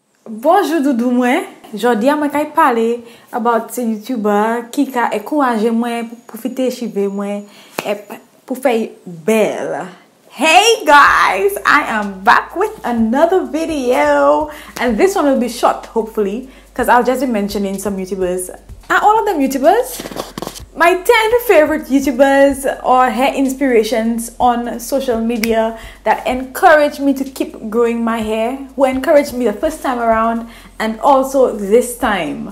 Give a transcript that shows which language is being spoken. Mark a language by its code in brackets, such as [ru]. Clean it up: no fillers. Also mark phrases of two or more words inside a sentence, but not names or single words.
[ht] Bonjour doudou mwen. Jodi mwen kay pale about se YouTuber ki ka encourage mwen pou profite chive mwen pou fay belle. [en] Hey guys, I am back with another video and this one will be short hopefully because I'll just be mentioning some YouTubers. Are all of them YouTubers? My 10 favorite YouTubers or hair inspirations on social media that encourage me to keep growing my hair, who encouraged me the first time around and also this time.